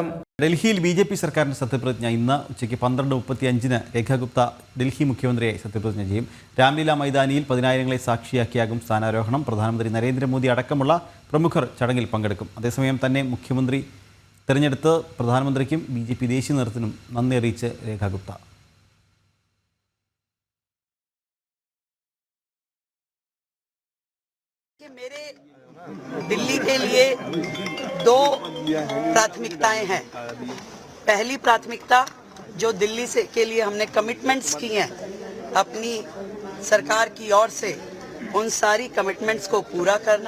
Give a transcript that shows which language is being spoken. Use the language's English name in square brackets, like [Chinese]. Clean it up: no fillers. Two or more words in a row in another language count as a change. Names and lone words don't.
[Malayalam] ഡൽഹിയിൽ BJP സർക്കാരിൻ്റെ സത്യപ്രതിജ്ഞ ഇന്ന് ഉച്ചയ്ക്ക് 12:35 രേഖ ഗുപ്ത ഡൽഹി മുഖ്യമന്ത്രിയായി സത്യപ്രതിജ്ഞ ചെയ്യും. രാംലീല മൈതാനിയിൽ 10,000ങ്ങളെ സാക്ഷിയാക്കിയാകും സ്ഥാനാരോഹണം. പ്രധാനമന്ത്രി നരേന്ദ്രമോദി അടക്കമുള്ള പ്രമുഖർ ചടങ്ങിൽ പങ്കെടുക്കും. അതേസമയം തന്നെ മുഖ്യമന്ത്രി തെരഞ്ഞെടുത്ത് പ്രധാനമന്ത്രിക്കും BJP ദേശീയ നേതൃത്വത്തിനും നന്ദി അറിയിച്ച് രേഖ ഗുപ്ത. [Hindi] मेरे दिल्ली के लिए 2 प्राथमिकताएं हैं। पहली प्राथमिकता जो दिल्ली से के लिए हमने कमिटमेंट्स की हैं अपनी सरकार की ओर से, उन सारी कमिटमेंट्स को पूरा करना।